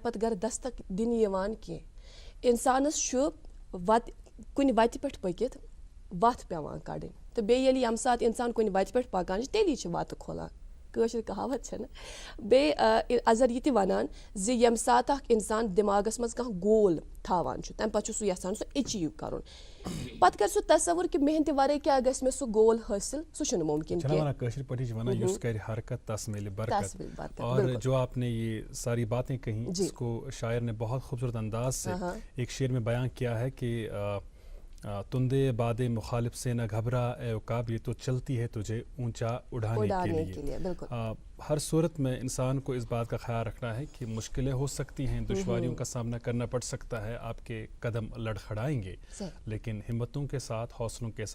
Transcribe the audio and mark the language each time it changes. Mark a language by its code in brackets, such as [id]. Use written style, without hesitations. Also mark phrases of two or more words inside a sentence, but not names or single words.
[ks] پتہٕ گرٕ دستک دِنہٕ یِوان کینٛہہ انسانس چھُ کُنہِ وتہِ پٮ۪ٹھ پٔکِتھ وتھ پیٚوان کڑٕنۍ تہٕ بیٚیہِ ییٚلہِ ییٚمہِ ساتہٕ انسان کُنہِ وتہِ پٮ۪ٹھ پکان چھُ تیٚلی چھِ وتہٕ کھُلان کٲشِر کہاوت چھَنہٕ بیٚیہِ اَزر یہِ تہِ وَنان زِ ییٚمہِ ساتہٕ اکھ اِنسان دٮ۪ماغس منٛز کانٛہہ گول تھاوان چھُ تَمہِ پتہٕ چھُ سُہ یژھان سُہ ایچیٖو کرُن پتہٕ کرِ سُہ تصور کہِ محنتہِ ورٲے کیاہ گژھِ مےٚ سُہ گول حٲصِل سُہ چھُنہٕ مُمکِن [ur] کینٛہہ اور جو آپ نے یہ ساری باتیں کہیں اس کو شاعر نے بہت خوبصورت انداز سے ایک شعر میں بیان کیا ہے کہ تندے باد مخالف سے نہ گھبرا اے عقاب یہ تو چلتی ہے تجھے اونچا اڑانے کے لیے ہر صورت میں انسان کو اس بات کا خیال رکھنا ہے کہ مشکلیں ہو سکتی ہیں دشواریوں کا سامنا کرنا پڑ سکتا ہے آپ کے قدم لڑکھڑائیں گے لیکن ہمتوں کے ساتھ حوصلوں کے